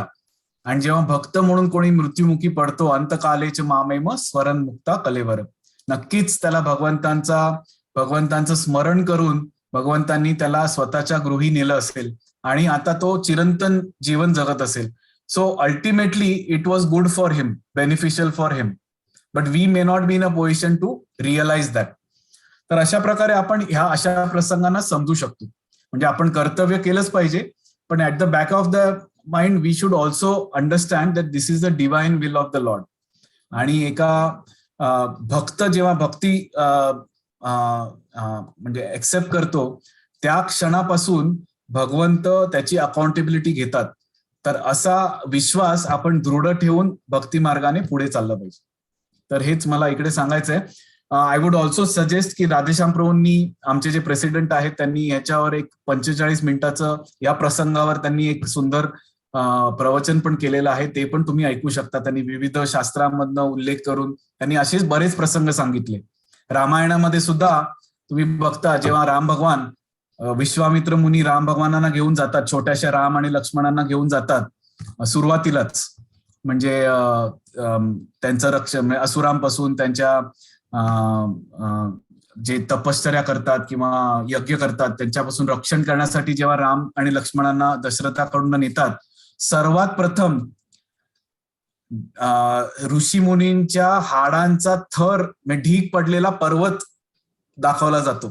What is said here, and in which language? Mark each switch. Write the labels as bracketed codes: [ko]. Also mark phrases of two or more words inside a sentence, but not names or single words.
[mr] आणि जेव्हा भक्त म्हणून कोणी मृत्युमुखी पडतो, [sa] अंतकालेच मामेम स्वरण मुक्ता कलेवर, [mr] नक्कीच त्याला भगवंतांचं स्मरण करून भगवंतांनी त्याला स्वतःच्या गृही नेलं असेल आणि आता तो चिरंतन जीवन जगत असेल. [en] So ultimately it was good for him, beneficial for him, but we may not be in a position to realize that. [mr] तर अशा प्रकारे आपण ह्या अशा प्रसंगांना समजू शकतो. म्हणजे आपण कर्तव्य केलंच पाहिजे, पण [en] at the back of the mind we should also understand that this is the divine will of the Lord. [mr] आणि एका भक्त जेव्हा भक्ती म्हणजे एक्सेप्ट करतो, त्या क्षणापासून भगवंत त्याची अकाउंटेबिलिटी घेतात. तर असा विश्वास आपण दृढ ठेवून भक्ती मार्गाने पुढे चाललं पाहिजे. तर हेच मला इकडे सांगायचंय. [en] I would also suggest [mr] की राधेश्याम प्रभूंनी, आमचे जे प्रेसिडेंट आहेत, त्यांनी याच्यावर एक 45 मिनिटाचं या प्रसंगावर त्यांनी एक सुंदर प्रवचन पण केलेलं आहे. ते पण तुम्ही ऐकू शकता. त्यांनी विविध शास्त्रांमधनं उल्लेख करून त्यांनी असेच बरेच प्रसंग सांगितले. रामायणामध्ये सुद्धा तुम्ही बघता, जेव्हा राम भगवान, विश्वामित्र मुनी राम भगवानांना घेऊन जातात, छोट्याशा राम आणि लक्ष्मणांना घेऊन जातात सुरुवातीलाच, म्हणजे त्यांचं रक्षण, असुरांपासून त्यांच्या जे तपश्चर्या करतात किंवा यज्ञ करतात त्यांच्यापासून रक्षण करण्यासाठी जेव्हा राम आणि लक्ष्मणांना दशरथाकडून नेतात, सर्वात प्रथम ऋषी मुनींच्या हाडांचा थर, ढीग पडलेला पर्वत दाखवला जातो.